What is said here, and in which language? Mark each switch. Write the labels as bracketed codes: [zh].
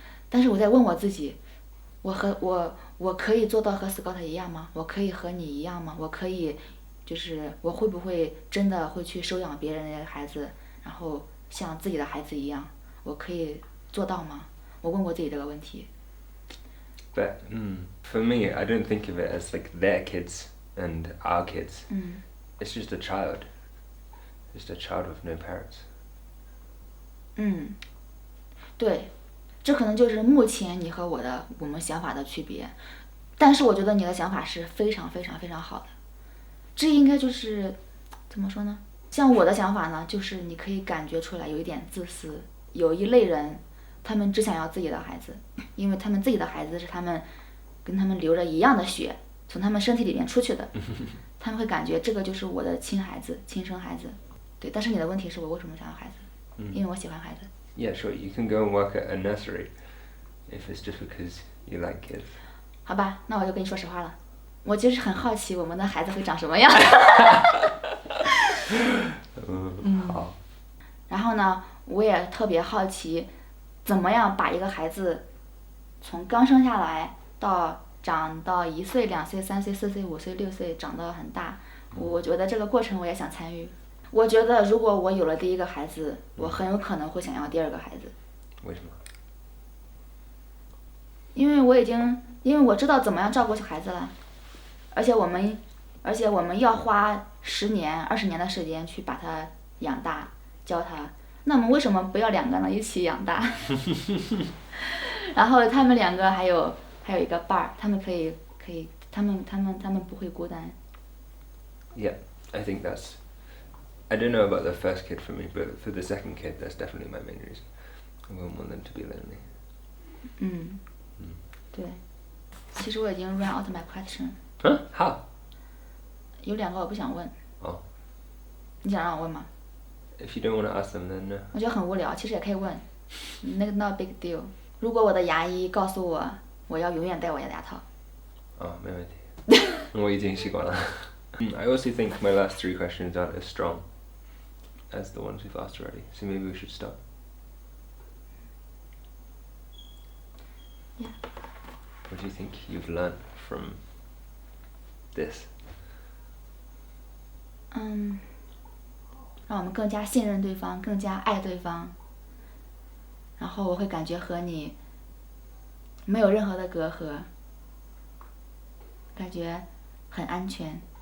[zh] 但是我在问我自己，我可以做到和 Scott 一样吗？我可以和你一样吗？我可以，就是我会不会真的会去收养别人的孩子，然后像自己的孩子一样？我可以做到吗？我问过自己这个问题。 [en] But for me, I don't think of it as like their kids and our kids. It's just a child. Just a child with no parents. [zh] 对，这可能就是目前你和我们想法的区别。但是我觉得你的想法是非常非常非常好的。这应该就是怎么说呢？像我的想法呢，就是你可以感觉出来有一点自私。有一类人，他们只想要自己的孩子，因为他们自己的孩子是跟他们流着一样的血从他们身体里面出去的，他们会感觉这个就是我的亲孩子，亲生孩子。对，但是你的问题是我为什么想要孩子？因为我喜欢孩子。 [en] Yeah, sure. You can go and work at a nursery if it's just because you like kids. [zh] 好吧，那我就跟你说实话了，我其实很好奇我们的孩子会长什么样。好。然后呢，我也特别好奇，怎么样把一个孩子从刚生下来到长到1岁、2岁、3岁、4岁、5岁、6岁，长到很大。我觉得这个过程我也想参与。我觉得如果我有了第一个孩子，我很有可能会想要第2个孩子。为什么？因为我知道怎么样照顾孩子了，而且我们要花10年、20年的时间去把他养大、教他。那么为什么不要2个呢？一起养大。然后他们2个还有一个伴儿，他们可以，他们不会孤单。 [en] Yeah, I think that's. I don't know about the first kid for me, but for the second kid, that's definitely my main reason. I wouldn't want them to be lonely. [zh] 对。其实我已经 [en] run out my question. How? [zh] 有2个我不想问。你想让我问吗？ [en] If you don't want to ask them, then no. [zh] 我觉得很无聊，其实也可以问。那个 [en] not big deal. [zh] 如果我的牙医告诉我，我要永远戴我的牙套。没问题。我已经习惯了。 [en] I also think my last 3 questions aren't as strong as the ones we've asked already, so maybe we should stop. Yeah. What do you think you've learned from this? [zh] 让我们更加信任对方，更加爱对方。然后我会感觉和你没有任何的隔阂，感觉很安全。